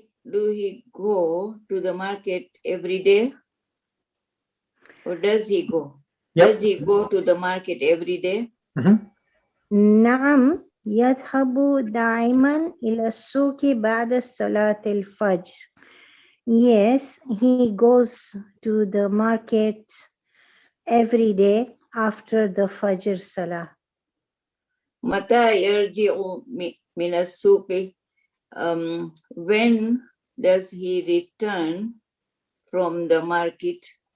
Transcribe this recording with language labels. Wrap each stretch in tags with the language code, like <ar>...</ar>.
<en>Do he go to the market every day? Or does he go? Yep. Does he go to the market every day?</en> <ar>نعم يذهب دائما إلى السوق بعد صلاة الفجر.</ar> <en>Yes, he goes to the market every day after the Fajr Salah.</en> <ar>متى يرجع من السوق?</ar> <en>When does he return from the market?</en>